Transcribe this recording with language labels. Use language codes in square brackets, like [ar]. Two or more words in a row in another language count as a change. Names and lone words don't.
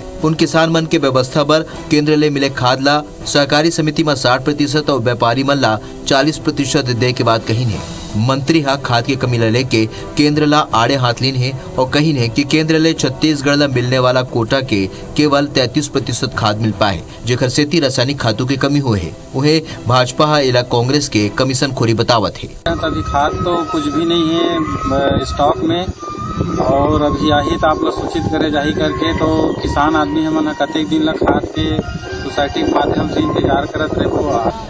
[hne] उन किसान मन के व्यवस्था पर केंद्र ले मिले खाद ला सहकारी समिति में 60% और व्यापारी मन ला 40% दे के बात कही है। मंत्री खाद की कमी ला लेके केंद्र ला आड़े हाथ लीन है और कही है कि केंद्र ले छत्तीसगढ़ ला मिलने वाला कोटा के केवल 33% खाद मिल पाए, जेकर सेती रासायनिक खादों की कमी हुए है। उन्हें भाजपा इला कांग्रेस के कमीशन खोरी बतावत है। अभी खाद तो कुछ भी नहीं है स्टॉक में, और अभी आही तो आप लोग सूचित करे जाही करके, तो किसान आदमी हमन कतेक दिन ला खाद के सोसाइटी के माध्यम से इंतजार करत रहे।